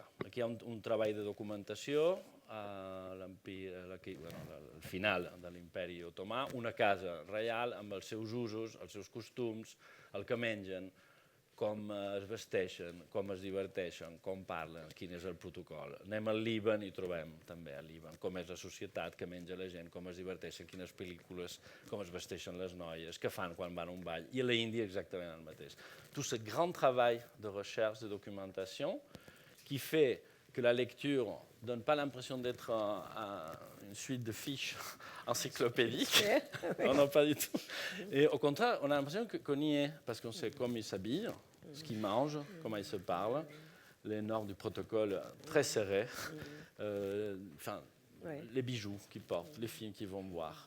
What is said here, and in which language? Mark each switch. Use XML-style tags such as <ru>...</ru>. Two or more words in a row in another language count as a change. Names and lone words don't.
<ca>Aquí hi ha un treball de documentació al final de l'imperi otomà, una casa reial amb els seus usos, els seus costums, el que mengen, com es vesteixen, com es diverteixen, com parlen, quin és el protocol. Anem al Líban i trobem també al Líban com és la societat, què menja la gent, com es diverteixen, quines pel·lícules, com es vesteixen les noies, què fan quan van a un ball. I a l'Índia exactament el mateix.</ca> <fr>Tout ce grand travail de recherche, de documentation, qui fait que la lecture ne donne pas l'impression d'être une suite de fiches encyclopédiques. Non, non, pas du tout. Et au contraire, on a l'impression qu'on y est, parce qu'on sait comment ils s'habillent, ce qu'ils mangent, comment ils se parlent, les normes du protocole très serrées, les bijoux qu'ils portent, les films qu'ils vont voir.</fr>